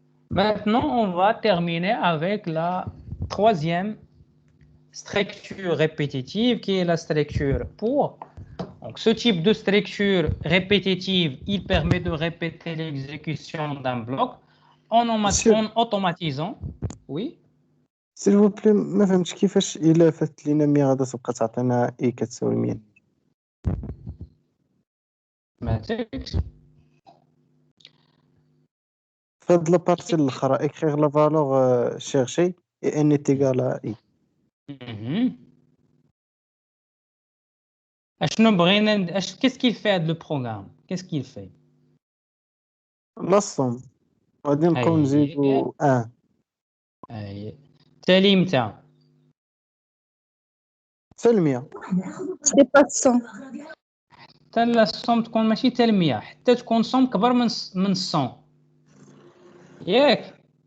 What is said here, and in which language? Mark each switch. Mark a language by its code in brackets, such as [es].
[fr] Maintenant, on va terminer avec la troisième structure répétitive qui est la structure pour. Donc, ce type de structure répétitive, il permet de répéter l'exécution d'un bloc en automatisant. Oui. S'il vous plaît, [ar] ما فهمتش كيفاش إلا فات لينا 100 غادا تبقى تعطينا إي كتساوي 100. فهاد لابارتي الاخرى [fr] écrire la valeur cherchée et n est égal à i. [ar] اشنو بغينا [fr] qu'est-ce qu'il fait le programme? Qu'est-ce qu'il fait? La somme [ar] غادي نبقاو نزيدو 1. اي تالي متى؟ حتى 100. ديباس 100. حتى الصوم تكون ماشي حتى 100 حتى تكون صوم كبر من 100 ياك.